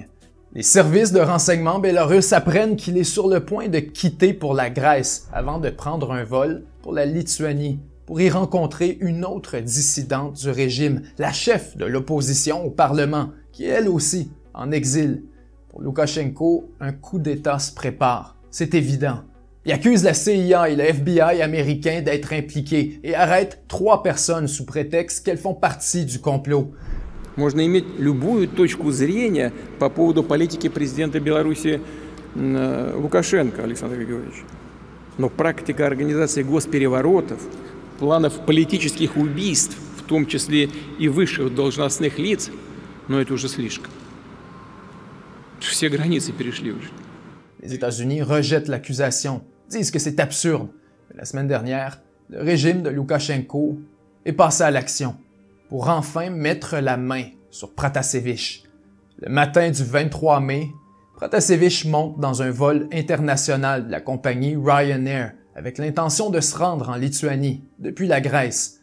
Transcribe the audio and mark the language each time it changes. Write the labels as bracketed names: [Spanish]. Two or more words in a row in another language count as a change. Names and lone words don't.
[French] Les services de renseignement bélarusses apprennent qu'il est sur le point de quitter pour la Grèce avant de prendre un vol pour la Lituanie, pour y rencontrer une autre dissidente du régime, la chef de l'opposition au Parlement, qui est elle aussi en exil. Pour Loukachenko, un coup d'État se prépare, c'est évident. Il accuse la CIA et le FBI américain d'être impliqués et arrête 3 personnes sous prétexte qu'elles font partie du complot. [Russian] Можно иметь любую точку зрения по поводу политики президента Беларуси Лукашенко Александра Григорьевича. Но практика организации госпереворотов, планов политических убийств, в том числе и высших должностных лиц, но это уже слишком. Все границы перешли уже. [French] Les États-Unis rejettent l'accusation, disent que c'est absurde. Mais la semaine dernière, le régime de Loukachenko est passé à l'action pour enfin mettre la main sur Pratasevich. Le matin du 23 mai, Pratasevich monte dans un vol international de la compagnie Ryanair avec l'intention de se rendre en Lituanie, depuis la Grèce.